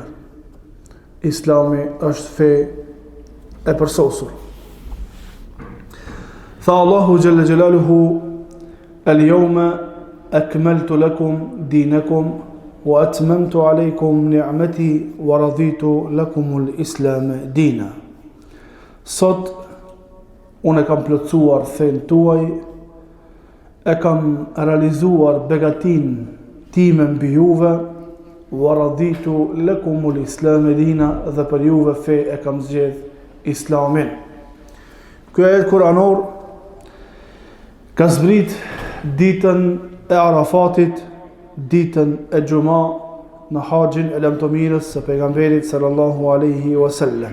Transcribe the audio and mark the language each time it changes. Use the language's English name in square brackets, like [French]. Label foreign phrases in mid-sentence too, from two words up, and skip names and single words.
[Albanian] Islami është fe e përsosur. [Arabic] Tha Allahu جل جلاله اليوم أكملت لكم دينكم وأتممت عليكم نعمتي ورضيت لكم الإسلام دينا. [Albanian] Sot unë kam plotësuar fen tuaj, e kam realizuar begatin time mbi juve, [Arabic] ورضيت لكم الإسلام دينا, [Albanian] dhe për juve fe e kam zgjedh Islamin. Ky ajet kuranor ka zbrit ditën e Arafatit, ditën e Gjuma në haxhin e lamtomirës së pejgamberit [Arabic] صلى الله عليه وسلم.